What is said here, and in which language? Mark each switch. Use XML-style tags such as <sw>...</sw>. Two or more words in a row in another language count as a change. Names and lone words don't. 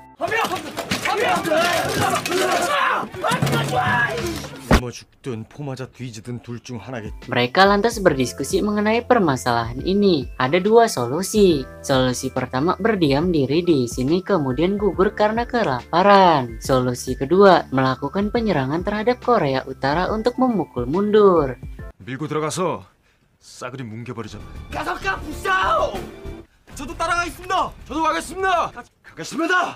<id>Mereka lantas berdiskusi mengenai permasalahan ini. Ada dua solusi. Solusi pertama, berdiam diri di sini kemudian gugur karena kelaparan. Solusi kedua, melakukan penyerangan terhadap Korea Utara untuk memukul mundur.</id> <ko>밀고 들어가서 싸그리 뭉개버리자. 가석가 부싸오! 저도 따라가겠습니다. 저도 가겠습니다. 가겠습니다.</ko>